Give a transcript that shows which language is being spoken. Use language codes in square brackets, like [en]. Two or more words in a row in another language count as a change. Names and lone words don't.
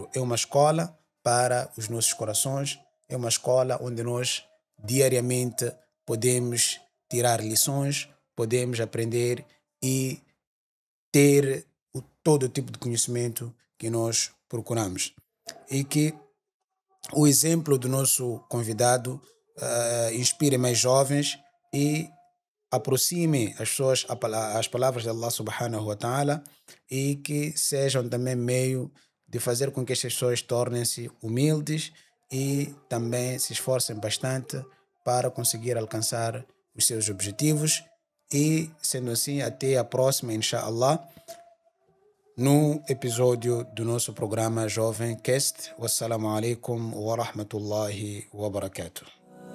[pt] É uma escola para os nossos corações, é uma escola onde nós diariamente podemos tirar lições, podemos aprender e ter todo o tipo de conhecimento que nós procuramos. E que o exemplo do nosso convidado inspire mais jovens e aproxime as pessoas às palavras de [ar] الله سبحانه وتعالى [pt] e que sejam também meio de fazer com que estas pessoas tornem-se humildes e também se esforcem bastante para conseguir alcançar os seus objetivos. E, sendo assim, até a próxima, inshallah, no episódio do nosso programa Jovem Cast. [ar] والسلام عليكم ورحمة الله وبركاته.